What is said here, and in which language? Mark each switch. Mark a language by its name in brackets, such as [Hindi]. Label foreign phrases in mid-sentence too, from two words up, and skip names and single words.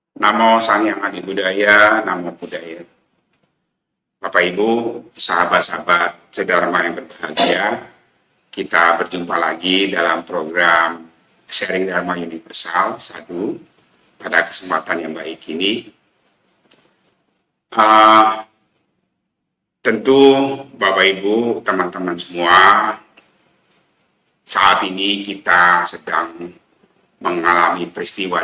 [Indonesian] Namo Sang Hyang Adi Budaya, Namo Buddhaya. Bapak Ibu, sahabat-sahabat sedharma yang berbahagia, kita berjumpa lagi dalam program Sharing Dharma Universal 1 pada kesempatan yang baik ini. Tentu Bapak Ibu, teman-teman semua, saat ini kita sedang mengalami peristiwa